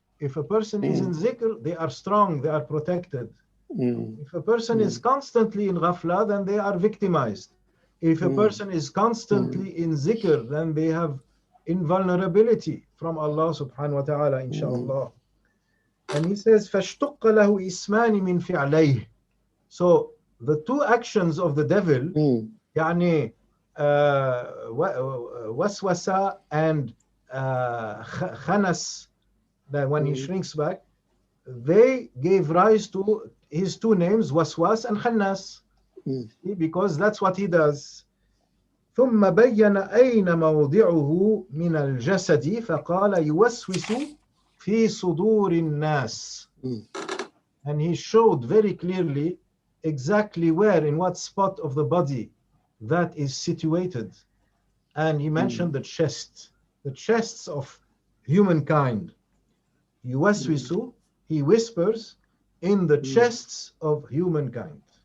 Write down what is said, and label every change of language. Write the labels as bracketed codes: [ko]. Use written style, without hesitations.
[en] If a person is in zikr, they are strong, they are protected. If a person is constantly in ghafla, then they are victimized. If a person is constantly in zikr, then they have invulnerability from Allah [ar] subhanahu wa ta'ala, [en] inshallah. And he says, [ar] فَاشْتُقَّ لَهُ إِسْمَانِ مِنْ فِعْلَيْهِ. [en] So the two actions of the devil, يعني waswasa and khanas, that when he shrinks back, they gave rise to his two names, waswas and khannas, because that's what he does. [ar] ثم بين أين موضعه من الجسد فقال يوسوس في صدور الناس. [en] And he showed very clearly exactly where, in what spot of the body that is situated. And he mentioned the chests of humankind. Yuwaswisu, he whispers in the chests of humankind.